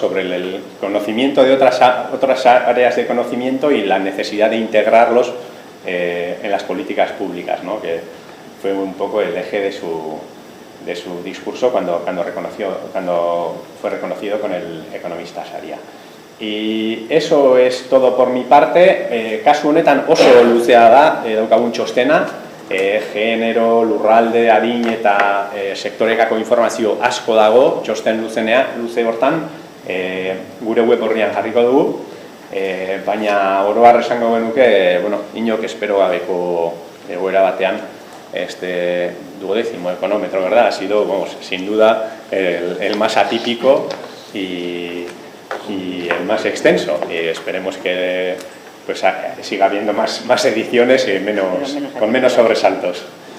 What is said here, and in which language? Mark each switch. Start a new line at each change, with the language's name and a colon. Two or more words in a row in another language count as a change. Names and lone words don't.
Spanish: Sobre el conocimiento de otras áreas de conocimiento y la necesidad de integrarlos en las políticas públicas, ¿no? Que fue un poco el eje de su discurso cuando fue reconocido con el economista Saria. Y eso es todo por mi parte.
Basque: Kasu honetan oso luzea da daukagun txostena, genero, lurralde, adin eta sektorekako informazio asko dago txosten luze hortan, gure web horrian jarriko dugu, baina oro har esango genuke, bueno, inok espero gabeko egoera batean
Spanish: este 12º económetro, ¿verdad? Ha sido, vamos, sin duda el más atípico y el más extenso, y esperemos que pues siga habiendo más ediciones y con menos sobresaltos.